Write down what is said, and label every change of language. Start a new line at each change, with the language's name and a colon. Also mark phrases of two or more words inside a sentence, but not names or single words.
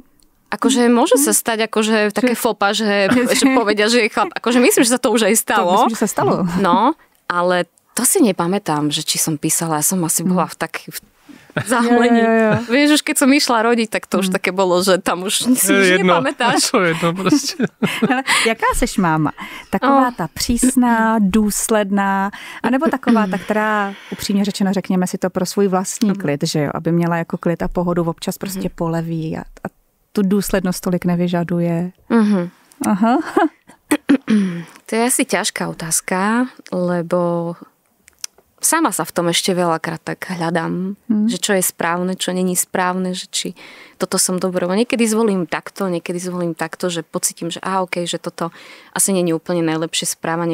Slovak: Akože môže sa stať akože také fopa, že povedia, že je chlap. Akože myslím, že sa to už aj stalo. To myslím, že sa stalo. No, ale to si nepamätám, že či som písala. Ja som asi bola v takých zahmlení. Vieš, už keď som išla rodiť, tak to už také bolo, že tam už si nepamätáš.
Czech: To jedno prostě. Jaká seš máma? Taková ta přísná, důsledná, anebo taková ta, která upřímně řečeno, řekněme si to pro svůj vlastní klid, že jo, aby měla jako klid a pohodu, občas prostě poleví a tu důslednosť tolik nevyžaduje. Aha.
Slovak: To je asi ťažká otázka, lebo sama sa v tom ešte veľakrát tak hľadám, že čo je správne, čo není správne, že či toto som dobro. Niekedy zvolím takto, že pocitím, že okej, že toto asi není úplne najlepšie správanie.